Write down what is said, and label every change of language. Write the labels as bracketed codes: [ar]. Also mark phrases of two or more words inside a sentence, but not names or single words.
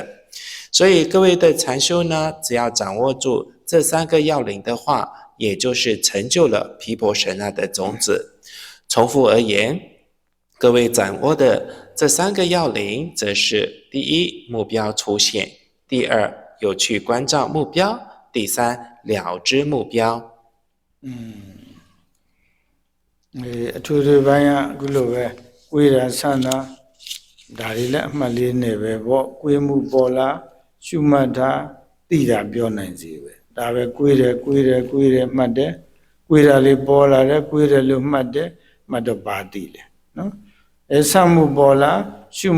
[zh] 所以各位的禅修呢，只要掌握住这三个要领的话，也就是成就了毗婆舍那的种子。重复而言，各位掌握的这三个要领，则是第一，目標出現；第二，有去關照目標；第三，了知目標。 [my] အထူးထူးပိုင်းကအခုလိုပဲကိုယ်ရဆန္ဒဒါတွေလည်းအမှတ်လေးနဲ့ပဲပေါ့ကိုယ်မှုပေါ်လာရှုမှတ်တာသိတာပြောနိုင်စေပဲဒါပဲကိုယ် တယ်မှတ်တယ်ကိုယ်တာလေးပေါ်လာတယ်ကိုယ်တယ်လို့မှတ်တယ်မှတ်တော့ပါသိတယ်နော်အဲဆမှုပေါ်လာရှု